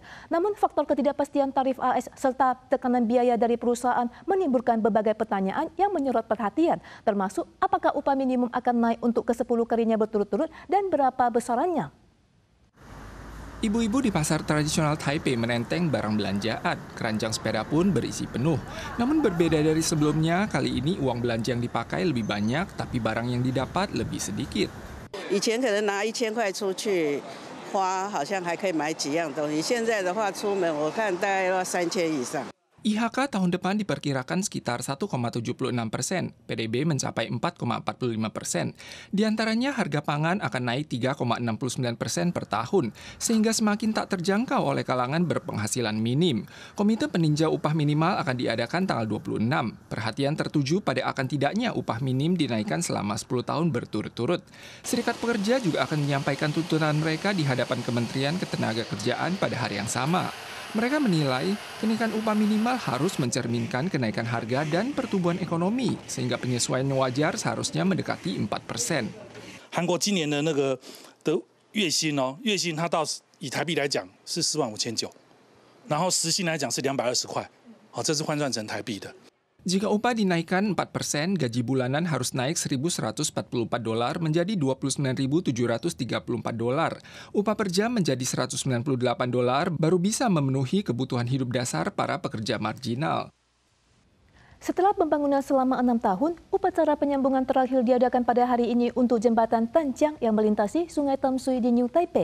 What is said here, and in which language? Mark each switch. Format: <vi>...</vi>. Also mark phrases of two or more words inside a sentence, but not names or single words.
<id>Namun faktor ketidakpastian tarif AS serta tekanan biaya dari perusahaan menimbulkan berbagai pertanyaan yang menyorot perhatian, termasuk apakah upah minimum akan naik untuk ke-10 kalinya berturut-turut dan berapa besarannya. Ibu-ibu di pasar tradisional Taipei menenteng barang belanjaan. Keranjang sepeda pun berisi penuh. Namun berbeda dari sebelumnya, kali ini uang belanja yang dipakai lebih banyak, tapi barang yang didapat lebih sedikit.</id> <zh>以前可能拿1000块出去花，好像还可以买几样东西。现在的话，出门我看大概要3000以上。</zh> <id>IHK tahun depan diperkirakan sekitar 1,76%, PDB mencapai 4,45%. Di antaranya harga pangan akan naik 3,69% per tahun, sehingga semakin tak terjangkau oleh kalangan berpenghasilan minim. Komite peninjau upah minimal akan diadakan tanggal 26. Perhatian tertuju pada akan tidaknya upah minim dinaikkan selama 10 tahun berturut-turut. Serikat Pekerja juga akan menyampaikan tuntutan mereka di hadapan Kementerian Ketenagakerjaan pada hari yang sama. Mereka menilai kenaikan upah minimal harus mencerminkan kenaikan harga dan pertumbuhan ekonomi, sehingga penyesuaian wajar seharusnya mendekati 4%.</id> <zh>韩国今年的月薪它到以台币来讲是45900，然后时薪来讲是220块，这是换算成台币的。</zh> <id>Jika upah dinaikkan 4%, gaji bulanan harus naik $1.144 menjadi $29.734. Upah per jam menjadi $198, baru bisa memenuhi kebutuhan hidup dasar para pekerja marginal. Setelah pembangunan selama 6 tahun, upacara penyambungan terakhir diadakan pada hari ini untuk jembatan Tanjiang yang melintasi Sungai Tamsui di New Taipei.</id>